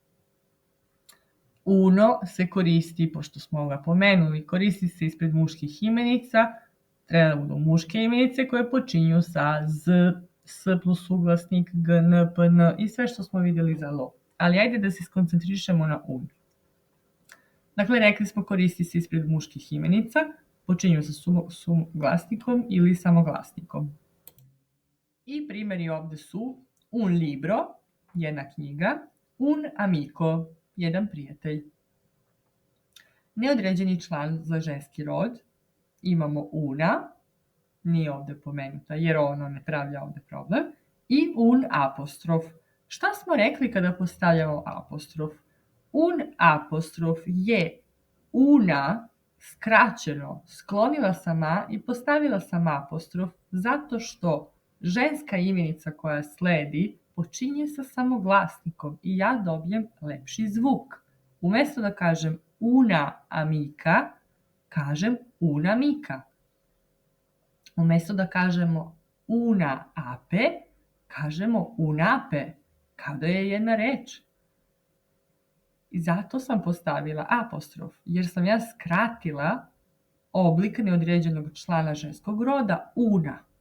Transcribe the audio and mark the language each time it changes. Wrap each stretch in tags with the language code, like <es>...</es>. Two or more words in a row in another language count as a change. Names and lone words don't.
<sr>Uno se koristi, pošto smo ga pomenuli, koristi se ispred muških imenica, treba da budu muške imenice koje počinju sa z, s plus suglasnik, gn, pn i sve što smo vidjeli za lo. Ali ajde da se skoncentrišemo na un. Dakle, rekli smo koristi se ispred muških imenica, počinju sa glasnikom ili samoglasnikom. I primjeri ovde su</sr> <it>un libro,</it> <sr>jedna knjiga,</sr> <it>un amico,</it> <sr>jedan prijatelj. Neodređeni član za ženski rod imamo una, nije ovde pomenuta jer ono ne pravlja ovde problem, i un apostrof. Šta smo rekli kada postavljamo apostrof? Un apostrof je una skraćeno sklonila sam a i postavila sam apostrof zato što ženska imenica koja sledi počinje sa samoglasnikom i ja dobijem lepši zvuk. Umesto da kažem</sr> <it>una amica,</it> <sr>kažem</sr> <it>una mica.</it> <sr>Umesto da kažemo</sr> <it>una ape,</it> <sr>kažemo unape, kao da je jedna reč. I zato sam postavila apostrof, jer sam ja skratila oblik neodređenog člana ženskog roda una.</sr>